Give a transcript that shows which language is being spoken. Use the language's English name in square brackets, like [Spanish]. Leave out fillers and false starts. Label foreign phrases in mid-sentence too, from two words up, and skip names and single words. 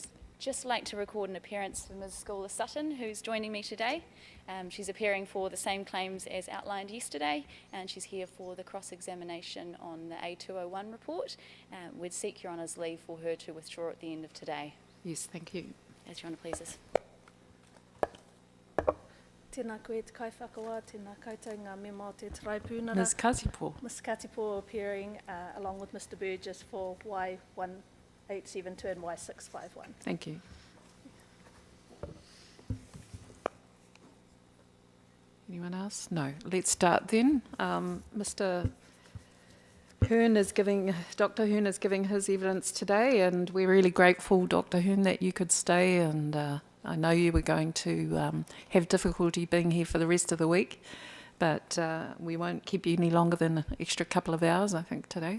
[English] Just like to record an appearance for Ms Schooler Sutton, who's joining me today. She's appearing for the same claims as outlined yesterday, and she's here for the cross-examination on the A201 report. We'd seek Your Honour's leave for her to withdraw at the end of today. Yes, thank you. As Your Honour pleases. [Māori] Tēnā koe te kaiwhakawa, tēnā koutou ngā mema o te traipūnara. [English] Ms Katipo. Ms Katipo appearing along with Mr Burgess for Wai2200 and Wai651. Thank you. Anyone else? No. Let's start then. Mr Hearn is giving, Dr Hearn is giving his evidence today, and we're really grateful, Dr Hearn, that you could stay, and I know you were going to have difficulty being here for the rest of the week, but we won't keep you any longer than an extra couple of hours, I think, today.